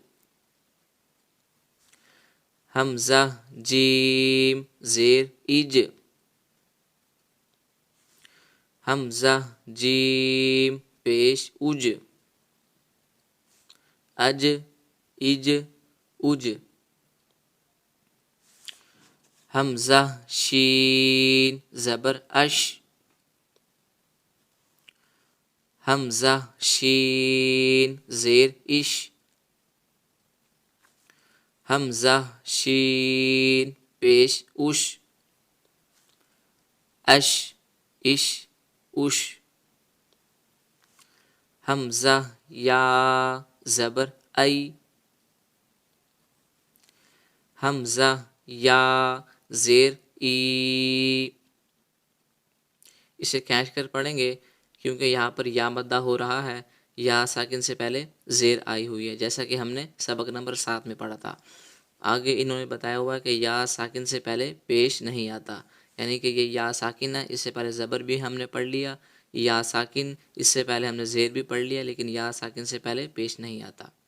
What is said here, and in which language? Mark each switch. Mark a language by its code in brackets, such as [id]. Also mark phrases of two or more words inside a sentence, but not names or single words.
[ur] حمزہ جیم زیر اج، حمزہ جیم پیش اج، اج اج، حمزہ شین زبر اش، حمزہ شین زیر اش، حمزہ شین پیش اش، اش اش، حمزہ یا زبر ای، حمزہ یا زیر ای، اسے کھینچ کر پڑھیں گے کیونکہ یہاں پر یا مدہ ہو رہا ہے، یا ساکن سے پہلے زیر آئی ہوئی ہے، جیسا کہ ہم نے سبق نمبر 7 میں پڑھا تھا۔ آگے انہوں نے بتایا ہوا ہے کہ یا ساکن سے پہلے پیش نہیں آتا، یعنی کہ یہ یا ساکن ہے، اس سے پہلے زبر بھی ہم نے پڑھ لیا، یا ساکن اس سے پہلے ہم نے زیر بھی پڑھ لیا، لیکن یا ساکن سے پہلے پیش نہیں آتا۔